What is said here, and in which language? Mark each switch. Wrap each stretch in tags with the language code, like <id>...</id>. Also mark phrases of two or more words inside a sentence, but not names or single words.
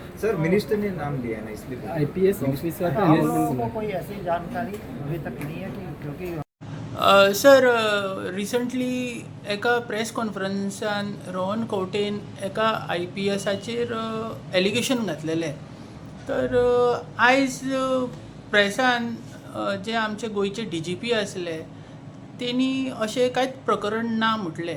<hi>सर मिनिस्टर ने नाम लिया ना इसलिए आईपीएस ऑफिसर का हम लोगों को कोई ऐसी जानकारी अभी तक नहीं है कि क्योंकि</hi> <kok>सर रिसंटली एका प्रेस कॉन्फरन्सान रोहन खंवटेन एका IPSाचेर एलिगेशन घातलेलें. तर आयज प्रेसान जे आमचे गोंयचे DGP आसले तेणी अशें कांयच प्रकरण ना म्हटलें.</kok>